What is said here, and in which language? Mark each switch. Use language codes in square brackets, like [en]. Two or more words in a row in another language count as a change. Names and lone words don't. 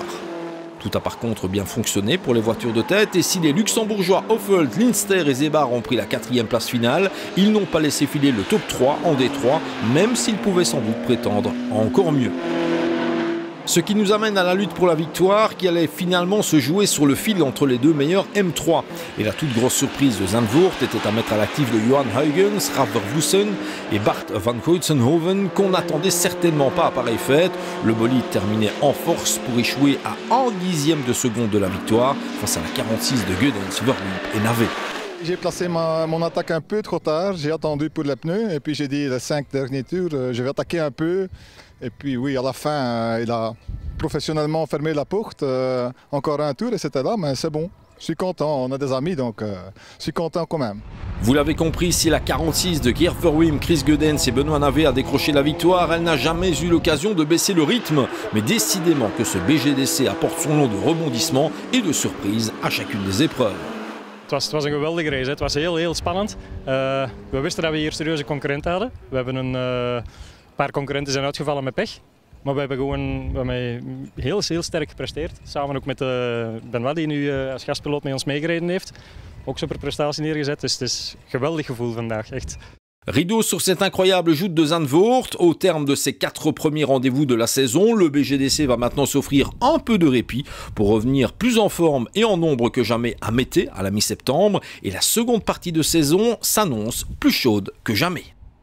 [fr] Tout a par contre bien fonctionné pour les voitures de tête et si les luxembourgeois Hoffelt, Linster et Zebar ont pris la 4e place finale, ils n'ont pas laissé filer le top 3 en D3, même s'ils pouvaient sans doute prétendre à encore mieux. Ce qui nous amène à la lutte pour la victoire qui allait finalement se jouer sur le fil entre les deux meilleurs M3. Et la toute grosse surprise de Zandvoort était à mettre à l'actif de Johan Huygens, Raf Vervoossen et Bart van Koitsenhoven qu'on n'attendait certainement pas à pareille fête. Le bolide terminait en force pour échouer à 1/10 de seconde de la victoire face à la 46 de Gödens, Verloop et Navet. J'ai placé mon attaque un peu trop tard, j'ai attendu pour les pneus et puis j'ai dit les 5 derniers tours, je vais attaquer un peu. Et puis oui, à la fin, il a professionnellement fermé la porte, encore un tour et c'était là, mais c'est bon. Je suis content, on a des amis donc je suis content quand même. Vous l'avez compris, si la 46 de Geert Verwim, Chris Gödens et Benoît Navet a décroché la victoire, elle n'a jamais eu l'occasion de baisser le rythme. Mais décidément que ce BGDC apporte son lot de rebondissements et de surprises à chacune des épreuves. [nl] Het was een geweldige race. Het was heel spannend. We wisten dat we hier serieuze concurrenten hadden. We hebben een paar concurrenten zijn uitgevallen met pech. Maar we hebben heel sterk gepresteerd. Samen ook met Benoît die nu als gastpiloot met ons meegereden heeft. Ook super prestatie neergezet. Dus het is een geweldig gevoel vandaag, echt. [fr] Rideau sur cette incroyable joute de Zandvoort. Au terme de ses 4 premiers rendez-vous de la saison, le BGDC va maintenant s'offrir un peu de répit pour revenir plus en forme et en nombre que jamais à Mété à la mi-septembre. Et la seconde partie de saison s'annonce plus chaude que jamais.